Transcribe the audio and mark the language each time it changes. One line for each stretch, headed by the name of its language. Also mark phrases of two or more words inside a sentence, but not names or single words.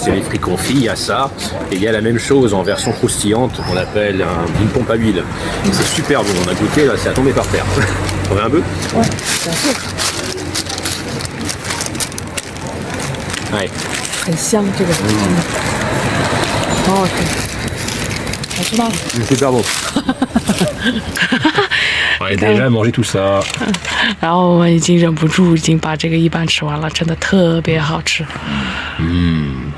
French: Il y a les fruits confits, il y a ça. Et il y a la même chose en version croustillante qu'on appelle une pompe à huile. C'est super bon. On a goûté, là, c'est à tomber par terre. On veut un peu ? Ouais, bien sûr. Ouais. Elle sent que le...
Chinese: Oh, ok. 我知道了。
French: super bon. On a déjà mangé tout ça.
Chinese: 然后我们已经忍不住，已经把这个一半吃完了，真的特别好吃。嗯。